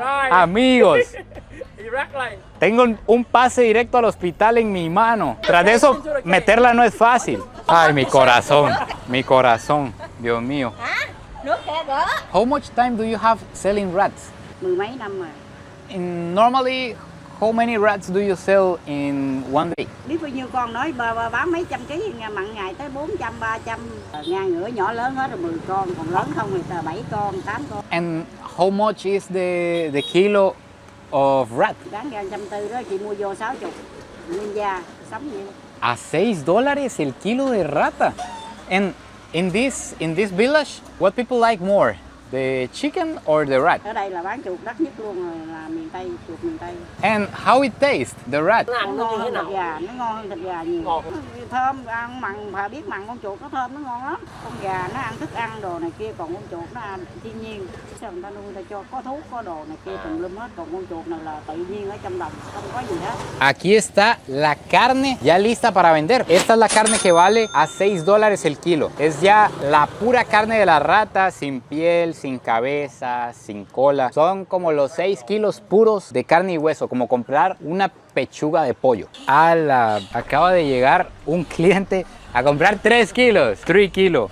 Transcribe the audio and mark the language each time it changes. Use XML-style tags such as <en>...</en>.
<es>Amigos, tengo un pase directo al hospital en mi mano. Tras de eso, meterla no es fácil. Ay, mi corazón, Dios mío.</es> <en>How much time do you have selling rats?</en> <vi>Mười mấy năm rồi.</vi> <en>Normally, how many rats do you sell in one day?</en> <vi>Biết bao nhiêu con nói bán mấy trăm ký mặn ngày tới 400, 300. Ngang ngửa nhỏ lớn hết rồi 10 con, còn lớn không thì 7 con, 8 con.</vi> <en>And how much is the kilo of rat?</en> <vi>Bán ra 140 đó, chị mua vô 60. Nguyên gia, sống vậy.</vi> <es>A $6 el kilo de rata.</es> <en>And in this village, what people like more? The chicken or the rat?</en> <vi>Ở đây là bán chuột đắt nhất luôn rồi, là miền Tây, chuột miền Tây.</vi> <en>And how it tastes, the rat?</en> <vi>Nó ngon hơn thịt gà, nó ngon hơn thịt gà nhiều. Thơm, ăn mặn, bà biết mặn con chuột nó thơm, nó ngon lắm. Con gà nó ăn thức ăn đồ này kia, còn con chuột nó ăn thiên nhiên. Sao người ta nuôi, người ta cho có thuốc, có đồ này kia tùm lum hết, còn con chuột này là tự nhiên ở trong đồng, không có gì hết.</vi> <es>Aquí está la carne ya lista para vender. Esta es la carne que vale a $6 el kilo. Es ya la pura carne de la rata, sin piel, sin cabeza, sin cola. Son como los 6 kilos puros de carne y hueso, como comprar una pechuga de pollo. Acaba de llegar un cliente a comprar 3 kilos, 3 kilos.</es>